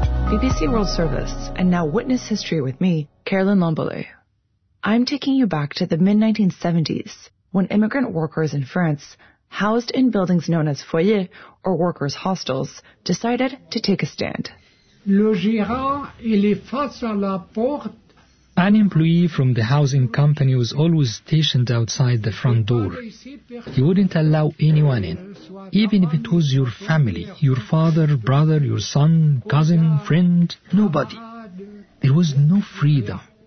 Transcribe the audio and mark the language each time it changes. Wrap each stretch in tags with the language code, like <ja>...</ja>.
<en>BBC World Service, and now Witness History with me, Carolyn Lombole. I'm taking you back to the mid-1970s, when immigrant workers in France, housed in buildings known as foyers, or workers' hostels, decided to take a stand.</en> <fr>Le gérant, il est face à la porte.</fr> <en>An employee from the housing company was always stationed outside the front door. He wouldn't allow anyone in, even if it was your family, your father, brother, your son, cousin, friend. Nobody. There was no freedom.</en>